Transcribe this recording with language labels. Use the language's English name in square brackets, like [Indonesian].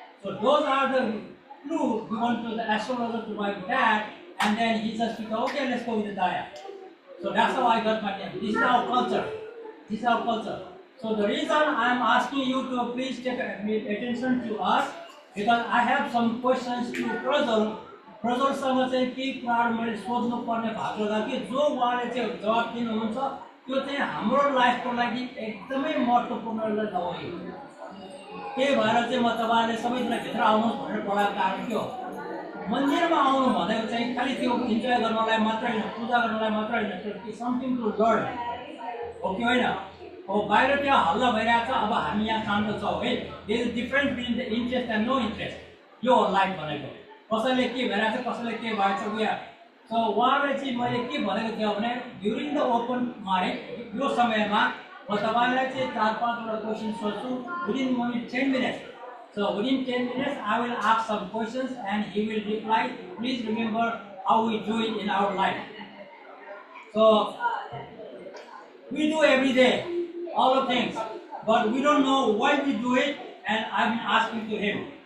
[English] So those are the clues given to the astrologer to my dad, and then he just said, okay, let's go with the Daya. So that's how I got my name. This is our culture. This is our culture. So the reason I am asking you to please take attention to us, because I have some questions to Prajal. [Nepali] प्रजलसँग चाहिँ के कुराहरु मैले सोध्नु पर्ने भएको होला कि जो उहाँले चाहिँ जवाफ दिनुहुन्छ त्यो चाहिँ हाम्रो लाइफको लागि एकदमै महत्त्वपूर्ण हो. के भएर चाहिँ म तपाईहरुले सबैजना भित्र आउनुहोस् भनेर बोलाएको कारण के हो? मन्दिरमा आउनु भनेको चाहिँ खाली त्यो इन्जोय गर्नलाई मात्र हैन, पूजा गर्नलाई मात्र हैन, त्यो [English] something to learn [Nepali] हो कि हैन? हो बाहिर त्यहाँ हल्ला भइरहेछ, अब हामी यहाँ शान्त छौं है. [English] There is difference between the interest and no interest. [Nepali] यो हो लाइफ भनेको. कसैले के भइरहेछ, कसैले के भएछ उया. सो उहाँले चाहिँ मैले के भनेको थिएँ भने [English] during the open mic [Nepali] यो समयमा म तपाईलाई चाहिँ 4-5 वटा क्वेशन सोध्छु [English] Within only 10 minutes. So within 10 minutes I will ask some questions and he will reply. Please remember how we do it in our life. So we do every day all the things, but we don't know why we do it, and I've been asking to him.